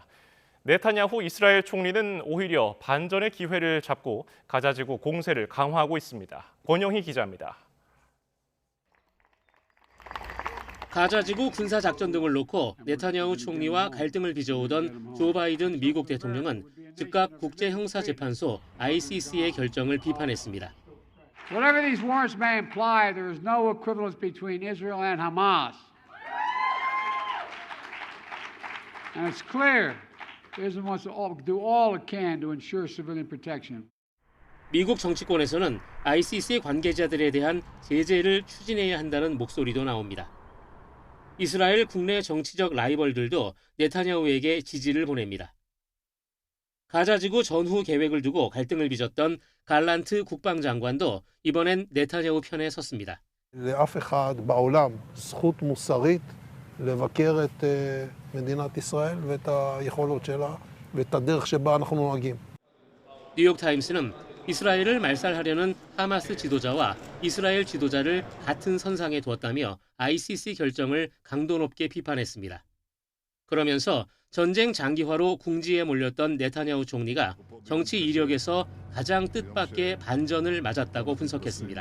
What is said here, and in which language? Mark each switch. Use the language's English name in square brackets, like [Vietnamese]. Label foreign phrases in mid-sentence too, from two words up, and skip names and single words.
[Korean] 네타냐후 이스라엘 총리는 오히려 반전의 기회를 잡고 가자지구 공세를 강화하고 있습니다. 권영희 기자입니다. 가자지구 군사작전 등을 놓고 네타냐후 총리와 갈등을 빚어오던 조 바이든 미국 대통령은 즉각 국제형사재판소 ICC의 결정을 비판했습니다. [English] Whatever these warrants may imply, there is no equivalence between Israel and Hamas. And it's clear Israel wants to do all it can to ensure civilian protection. [Korean] 미국 정치권에서는 ICC 관계자들에 대한 제재를 추진해야 한다는 목소리도 나옵니다. 이스라엘 국내 정치적 라이벌들도 네타냐후에게 지지를 보냅니다. 가자지구 전후 계획을 두고 갈등을 빚었던 갈란트 국방장관도 이번엔 네타냐후 편에 섰습니다. [Hebrew] לאף אחד בעולם זכות מוסרית לבקר את מדינת ישראל ואת היכולות שלה ואת הדרך שבה אנחנו נוהגים. [Korean] 뉴욕타임스는 이스라엘을 말살하려는 하마스 지도자와 이스라엘 지도자를 같은 선상에 두었다며 ICC 결정을 강도 높게 비판했습니다. 그러면서 전쟁 장기화로 궁지에 몰렸던 네타냐후 총리가 정치 이력에서 가장 뜻밖의 반전을 맞았다고 분석했습니다.